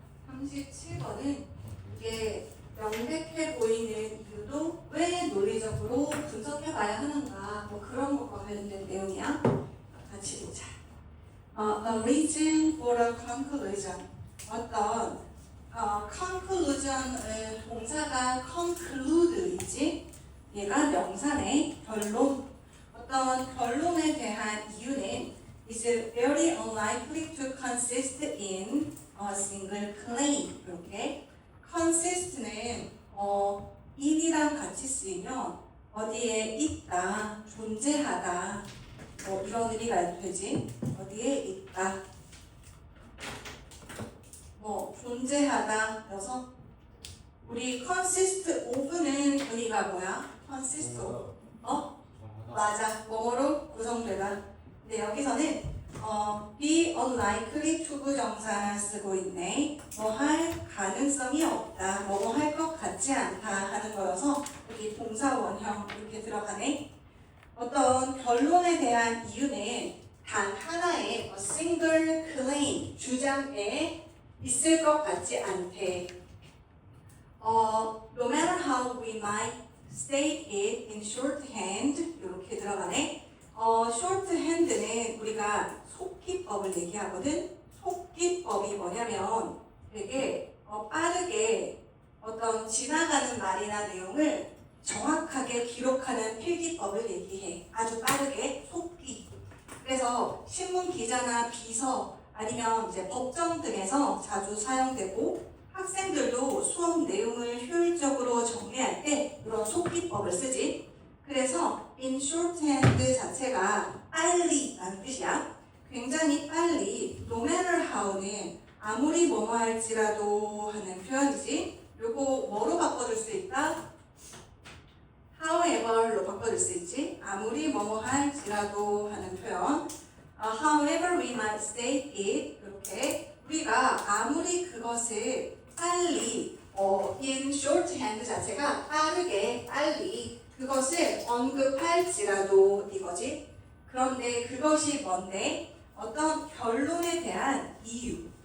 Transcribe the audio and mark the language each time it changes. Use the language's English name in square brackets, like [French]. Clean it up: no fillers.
[Korean] 37번은 이게 명백해 보이는 이유도 왜 논리적으로 분석해봐야 하는가 뭐 그런 것과 관련된 내용이야. 같이 보자. [English] A reason for a conclusion. [Korean] 어떤 conclusion은 동사가 conclude이지. 얘가 명사네. 결론. 어떤 결론에 대한 이유는 [English] is very unlikely to consist in a single claim. [Korean] 이렇게 consist는 in이랑 같이 쓰이면 어디에 있다, 존재하다 뭐 이런 의미가 되지. 어디에 있다 뭐 존재하다 여서 우리 consist of는 의미가 뭐야? consist of 맞아. 뭐뭐로 구성되다. 근데 여기서는 be unlikely to 부정사 쓰고 있네. 뭐 할 가능성이 없다. 뭐뭐 할 것 같지 않다 하는 거여서 여기 동사 원형 이렇게 들어가네. 어떤 결론에 대한 이유는 단 하나의 [English] a single claim [Korean] 주장에 있을 것 같지 않대. [English] No matter how we might state it in shorthand [Korean] 이렇게 들어가네. shorthand는 우리가 속기법을 얘기하거든. 속기법이 뭐냐면 되게 빠르게 어떤 지나가는 말이나 내용을 정확하게 기록하는 필기법을 얘기해. 아주 빠르게 속기. 그래서 신문 기자나 비서 아니면 이제 법정 등에서 자주 사용되고 학생들도 수업 내용을 효율적으로 정리할 때 이런 속기법을 쓰지. 그래서 in shorthand 자체가 빨리라는 뜻이야. 굉장히 빨리. [English] No matter how [Korean] 는 아무리 뭐뭐 할지라도 하는 표현이지. 요거 뭐로 바꿔줄 수 있다? however로 바꿔줄 수 있지. 아무리 뭐뭐 할지라도 하는 표현. [English] However we might state it. [Korean] 이렇게 우리가 아무리 그것을 빨리 in shorthand 자체가 빠르게 빨리 그것을 언급할지라도 이거지. 그런데 그것이 뭔데? 어떤 결론에 대한 이유.